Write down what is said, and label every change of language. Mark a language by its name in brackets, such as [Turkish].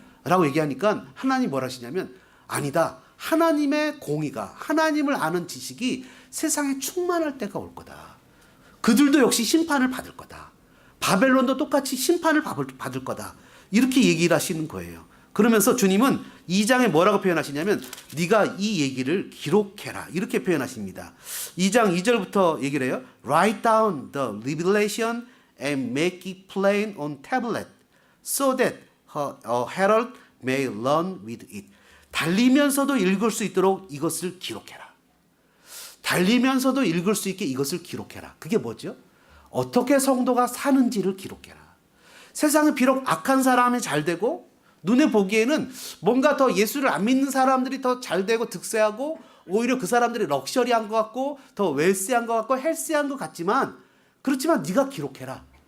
[Korean] 라고 얘기하니까 하나님 뭐라 하시냐면 아니다. 하나님의 공의가, 하나님을 아는 지식이 세상에 충만할 때가 올 거다. 그들도 역시 심판을 받을 거다. 바벨론도 똑같이 심판을 받을 거다. 이렇게 얘기를 하시는 거예요. 그러면서 주님은 2장에 뭐라고 표현하시냐면 네가 이 얘기를 기록해라. 이렇게 표현하십니다. 2장 2절부터 얘기를 해요. [English] Write down the revelation and make it plain on tablet so that a herald may learn with it. [Korean] 달리면서도 읽을 수 있도록 이것을 기록해라. 달리면서도 읽을 수 있게 이것을 기록해라. 그게 뭐죠? 어떻게 성도가 사는지를 기록해라. 세상은 비록 악한 사람이 잘 되고 눈에 보기에는 뭔가 더 예수를 안 믿는 사람들이 더 잘 되고 득세하고 오히려 그 사람들이 럭셔리한 것 같고 더 웰시한 것 같고 헬시한 것 같지만 그렇지만 네가 기록해라.